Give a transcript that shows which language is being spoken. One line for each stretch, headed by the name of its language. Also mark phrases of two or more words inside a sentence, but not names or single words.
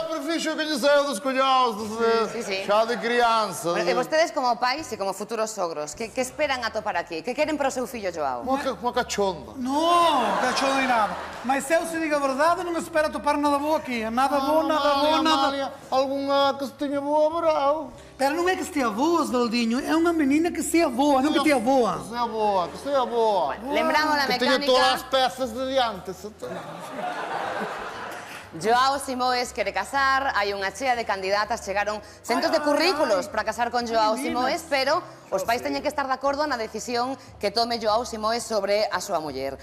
Portuguese: sempre fiz o que lhe saiu dos colhões, chá de criança.
Galician: E vostedes como pais e como futuros sogros, que esperan a topar aquí? Que queren para o seu fillo Joao?
Portuguese: Uma cachonda. Não, cachorro nem nada. Mas se eu se diga a verdade, não espero topar nada bom aqui. Nada bom, nada bom, nada... Alguma castanha boa, bravo. Pera, não é que esteja boa, Osvaldinho. É uma menina que seja boa, não que esteja boa. Que seja boa, que seja boa. Lembramos a Que tenha todas as mecánica. peças de diante.
Galician: Joao Simoes quere casar, hai unha chea de candidatas, chegaron centos de currículos para casar con Joao Simoes, pero os pais teñen que estar de acordo na decisión que tome Joao Simoes sobre a súa muller.